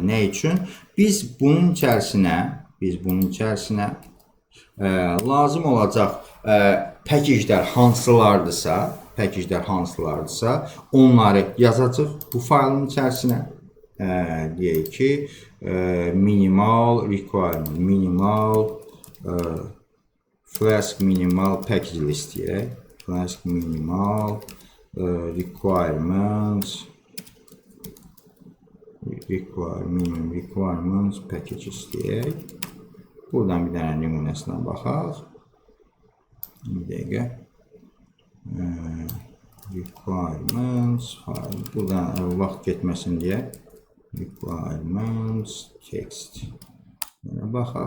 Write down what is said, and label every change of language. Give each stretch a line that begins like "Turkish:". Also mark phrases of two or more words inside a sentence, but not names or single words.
Azerbaijani: Nə üçün? Biz bunun içərisinə lazım olacaq package-lər hansılardırsa, onları yazacaq bu faylın içərisinə. Deyək ki,
English: minimal requirement, Flask minimal package list
Azerbaijani: deyək.
English: Flask minimal requirements packages
Azerbaijani: deyək. Buradan bir dənə nümunəsinə baxaq. Bir dəqiqə.
English: Requirements file.
Azerbaijani: Buradan vaxt getməsin deyə
English: requirements text.
Azerbaijani: Baxaq.